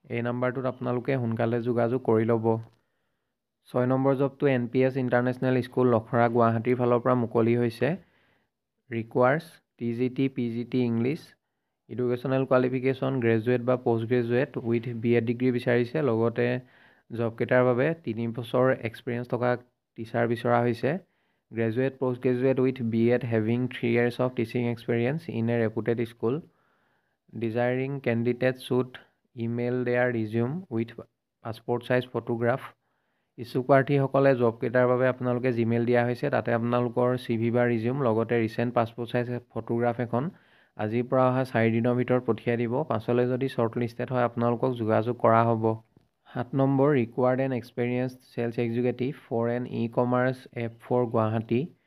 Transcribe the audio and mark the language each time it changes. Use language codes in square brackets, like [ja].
[as] এই নাম্বাৰটোত আপোনালোকে সোনকালে যোগাযোগ কৰি ল'ব। 6 number জবটো NPS international school, Lokhra, গুৱাহাটীৰ ফালৰ পৰা মুকলি হৈছে। ৰিকুৱাৰ্ছ TGT PGT English. Educational qualification graduate বা post graduate with BA degree বিচাৰিছে, লগতে জবকেইটাৰ বাবে 3 বছৰ এক্সপিৰিয়েঞ্চ থকা টিচাৰ বিচৰা হৈছে। [en] Graduate post graduate with BEd having 3 years of teaching experience in a reputed school. Desiring candidates should email their resume with passport size photograph. [as] ইচ্ছুক প্ৰাৰ্থীসকলে জবকেইটাৰ বাবে আপোনালোকে জিমেইল দিয়া হৈছে, তাতে আপোনালোকৰ CV বা ৰিজিউম লগতে ৰিচেণ্ট পাছপোৰ্ট চাইজ ফটোগ্ৰাফ এখন আজিৰ পৰা অহা 4 দিনৰ ভিতৰত পঠিয়াই দিব। পাছলৈ যদি শ্বৰ্ট লিষ্টেড হয় আপোনালোকক যোগাযোগ কৰা হ'ব। 7 number, [en] Required and experienced sales executive for an e-commerce app for Guwahati.